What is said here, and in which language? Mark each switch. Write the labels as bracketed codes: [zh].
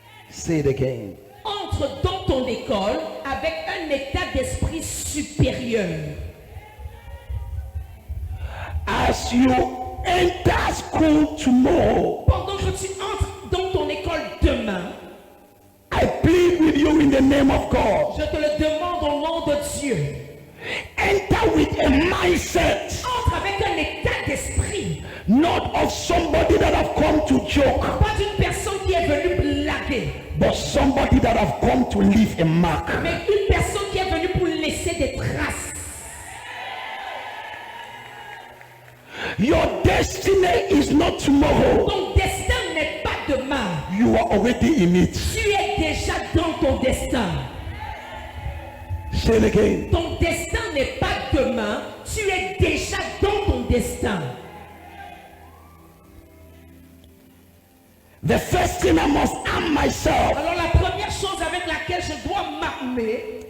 [en] Say it again. [fr] Entre dans ton école avec un état d'esprit supérieur. [en] As you enter school tomorrow, [fr] Pendant que tu entres dans ton école demain, [en] I plead with you in the name of God. [fr] je te le demande au nom de Dieu. [en] Enter with a mindset, [fr] Entre avec un état d'esprit, [en] not of somebody that have come to joke, [fr] pas d'une personne qui est venue blaguer, [en] but somebody that have come to leave a mark. [fr] mais une personne qui est venue pour laisser des traces. [en] Your destiny is not tomorrow. [fr] Ton destin n'est pas demain. [en] You are already in it. [fr] Tu es déjà dans ton destin. [en] Say it again. [fr] Ton destin n'est pas demain. Tu es déjà dans ton destin. [en] The first thing I must arm myself [fr] Alors la première chose avec laquelle je dois m'armer,